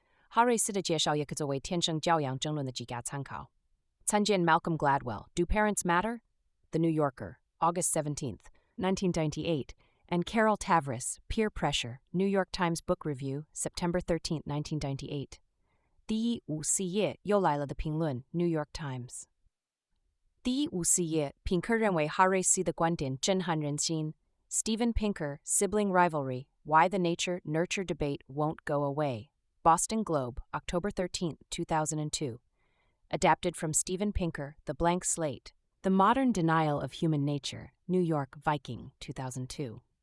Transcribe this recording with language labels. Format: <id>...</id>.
<zh>哈瑞斯的介绍也可作为天生教养争论的几个参考。参见</zh> <en>Malcolm Gladwell, Do Parents Matter? The New Yorker, August 17, 1998, and Carol Tavris, Peer Pressure, New York Times Book Review, September 13, 1998.</en> <zh>第154页又来了的评论 New York Times. 第154页品克认为哈瑞斯的观点震撼人心</zh> <en>Steven Pinker, Sibling Rivalry, Why the Nature-Nurture Debate Won't Go Away, Boston Globe, October 13, 2002. Adapted from Steven Pinker, The Blank Slate, The Modern Denial of Human Nature, New York, Viking, 2002.</en>